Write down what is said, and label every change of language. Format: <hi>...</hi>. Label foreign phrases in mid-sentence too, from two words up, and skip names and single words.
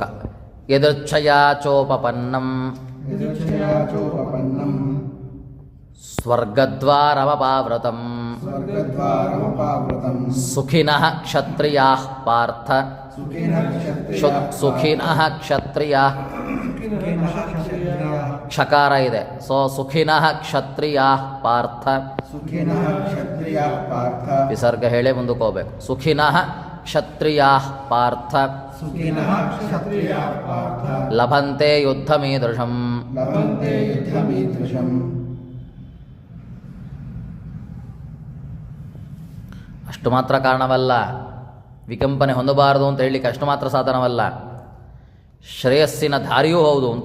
<sa>ಯದೃಚ್ಛಯಾಚೋಪಪನ್ನಂ ಸ್ವರ್ಗದ್ವಾರಮಪಾವೃತಂ ಸುಖಿನಃ ಕ್ಷತ್ರಿಯಾಃ ಪಾರ್ಥ ಸುಖಿನಃ ಕ್ಷತ್ರಿಯಾಃ</sa> <kn>ಕ್ಷಕಾರ ಇದೆ.</kn> <sa>ಸೊ ಸುಖಿನಃ ಕ್ಷತ್ರಿಯಾ ಪಾರ್ಥ. ಸುಖಿನಃ ಕ್ಷತ್ರಿಯ ಪಾರ್ಥ.</sa> <kn>ವಿಸರ್ಗ ಹೇಳೇ ಮುಂದಕ್ಕೆ ಹೋಗ್ಬೇಕು.</kn> <sa>ಸುಖಿನಃ ಕ್ಷತ್ರಿಯಾ ಪಾರ್ಥ. ಸುಖಿನಃ ಕ್ಷತ್ರಿಯ ಪಾರ್ಥ. ಲಭಂತೆ ಯುದ್ಧಮೀದೃಶಂ. ಲಭಂತೆ ಯುದ್ಧಮೀದೃಶಂ.</sa> <kn>ಅಷ್ಟು ಮಾತ್ರ ಕಾರಣವಲ್ಲ, ವಿಕಂಪನೆ ಹೊಂದಬಾರದು ಅಂತ ಹೇಳಲಿಕ್ಕೆ ಅಷ್ಟು ಮಾತ್ರ ಸಾಧನವಲ್ಲ, ಶ್ರೇಯಸ್ಸಿನ ದಾರಿಯೂ ಹೌದು ಅಂತ.</kn>